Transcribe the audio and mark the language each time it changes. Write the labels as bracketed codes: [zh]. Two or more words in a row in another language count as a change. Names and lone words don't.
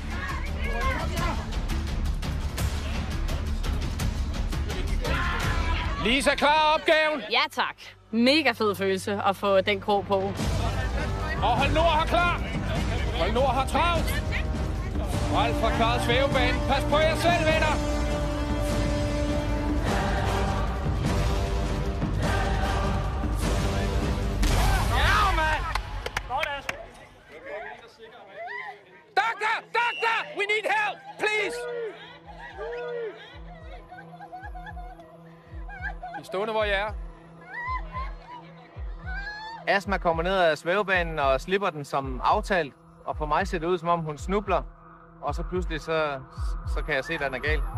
[da] Lisa, klar opgaven? Ja, tak. Mega fed følelse at få den krog på. Og hold Nord har klar. Hold Nord har travlt. Ralf har klaret svævebanen. Pas på jer selv, venner. [en] Doctor! We need help! Please! [da] I stående, hvor jeg er. Asma kommer ned ad svævebanen og slipper den som aftalt. Og for mig ser det ud, som om hun snubler. Og så pludselig, så kan jeg se, at den er gal.